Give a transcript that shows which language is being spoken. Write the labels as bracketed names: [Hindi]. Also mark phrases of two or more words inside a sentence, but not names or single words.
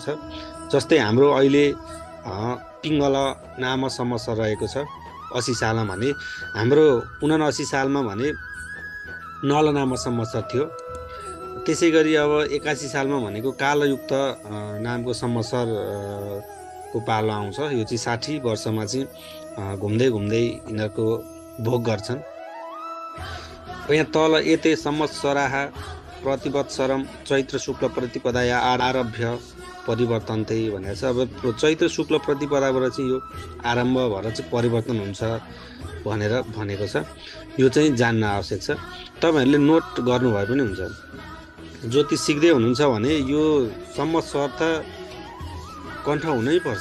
[Nepali] जस्तै हाम्रो अहिले पिङ्गल नाम संवत्सर रहेको छ 80 सालमा भने, हाम्रो 79 सालमा भने नल नाम संवत्सर थियो। त्यसै गरी अब 81 सालमा भनेको कालयुक्त नामको संवत्सर को पालो आउँछ। यो चाहिँ 60 वर्षमा चाहिँ घुम्दै घुम्दै यिनीहरूको भोग गर्छन्। यहाँ तल [Sanskrit] एते संवत्सराः प्रतिवत्सरम चैत्र शुक्ल प्रतिपदाया आरभ्य परिवर्तन्ते [Nepali] भनेको छ। अब चैत्र शुक्ल प्रतिपदाबाट चाहिँ यो आरम्भ भएर चाहिँ परिवर्तन हुन्छ भनेर भनेको छ। यो चाहिँ जान्न आवश्यक छ। तपाईँहरूले नोट गर्नुभए पनि हुन्छ। ज्योतिष सिक्दै हुनुहुन्छ भने यो संवत्सर त कण्ठ हुनै पर्छ।